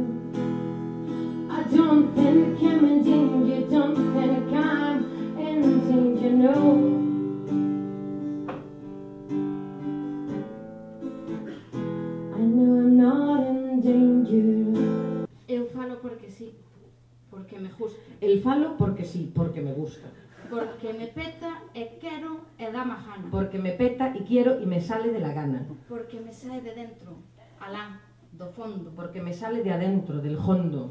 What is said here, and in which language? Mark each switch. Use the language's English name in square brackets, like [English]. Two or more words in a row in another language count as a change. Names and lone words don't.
[English] I don't think I'm in danger, don't think I'm in danger, no. I know I'm not in danger. [Galician] Eu falo porque sí, porque me gusta. [Spanish] El falo porque sí, porque me gusta. [Galician] Porque me peta e quero e dá má gana. [Spanish] Porque me peta y quiero y me sale de la gana. [Galician] Porque me sae de dentro, alá, do fondo. [Spanish] Porque me sale de adentro, del hondo.